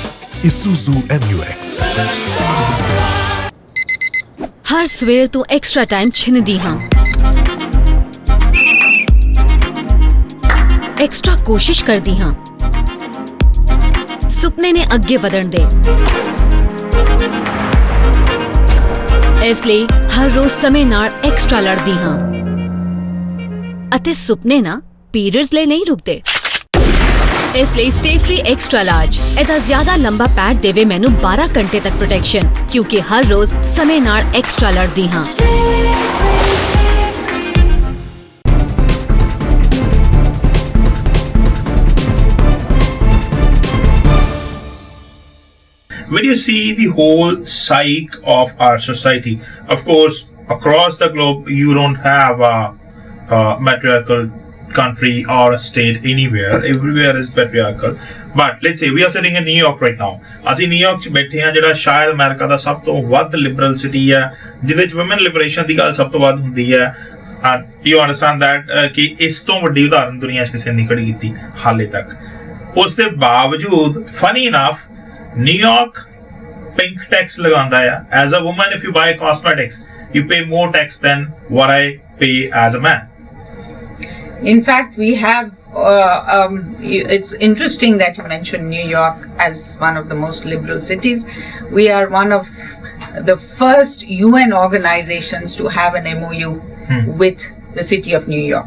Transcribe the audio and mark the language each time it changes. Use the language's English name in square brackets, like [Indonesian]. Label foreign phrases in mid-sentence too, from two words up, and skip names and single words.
[English] Isuzu MUX. [Punjabi] ਹਰ ਸਵੇਰ ਤੂੰ [English] extra time [Punjabi] ਛਿਣਦੀ ਹਾਂ, ਐਕਸਟ੍ਰਾ ਕੋਸ਼ਿਸ਼ ਕਰਦੀ ਹਾਂ, ਸੁਪਨੇ ਨੇ ਅੱਗੇ ਵਧਣ ਦੇ। ਇਸਲਈ ਹਰ ਰੋਜ਼ ਸਮੇਂ ਨਾਲ ਐਕਸਟ੍ਰਾ ਲੜਦੀ ਹਾਂ ਅਤੇ ਸੁਪਨੇ ਨਾ ਪੀਰੀਅਡਸ ਲੈ ਨਹੀਂ ਰੁਕਦੇ। ਇਸਲਈ ਸਟੇ ਫ੍ਰੀ ਐਕਸਟ੍ਰਾ ਲਾਰਜ ਏਦਾ ਜ਼ਿਆਦਾ ਲੰਮਾ ਪੈਡ ਦੇਵੇ ਮੈਨੂੰ 12 ਘੰਟੇ ਤੱਕ ਪ੍ਰੋਟੈਕਸ਼ਨ, ਕਿਉਂਕਿ ਹਰ ਰੋਜ਼ ਸਮੇਂ ਨਾਲ ਐਕਸਟ੍ਰਾ ਲੜਦੀ ਹਾਂ। [English] When you see the whole psyche of our society, of course, across the globe, you don't have a matriarchal country or a state anywhere. Everywhere is patriarchal. But let's say we are sitting in New York right now. [Punjabi] ਅਸੀਂ ਨਿਊਯਾਰਕ 'ਚ ਬੈਠੇ ਹਾਂ, ਜਿਹੜਾ ਸ਼ਾਇਦ ਅਮਰੀਕਾ ਦਾ ਸਭ ਤੋਂ ਵੱਧ [English] liberal city [Punjabi] ਹੈ, ਜਿਹਦੇ 'ਚ [English] woman liberation [Punjabi] ਦੀ ਗੱਲ ਸਭ ਤੋਂ ਵੱਧ ਹੁੰਦੀ ਹੈ। [English] You understand that [Punjabi] ਕਿ ਇਸ ਤੋਂ ਵੱਡੀ ਉਦਾਹਰਨ ਦੁਨੀਆ 'ਚ ਕਿਸੇ ਨੇ ਖੜੀ ਕੀਤੀ ਹਾਲੇ ਤੱਕ। ਉਸ ਦੇ ਬਾਵਜੂਦ [English] funny enough [Punjabi] ਨਿਊਯਾਰਕ [English] pink tax [Punjabi] ਲਗਾਉਂਦਾ ਹੈ। [English] As a woman, if you buy cosmetics, you pay more tax than what I pay as a man. In fact, we have, it's interesting that you mentioned New York as one of the most liberal cities. We are one of the first UN organizations to have an MOU with the city of New York.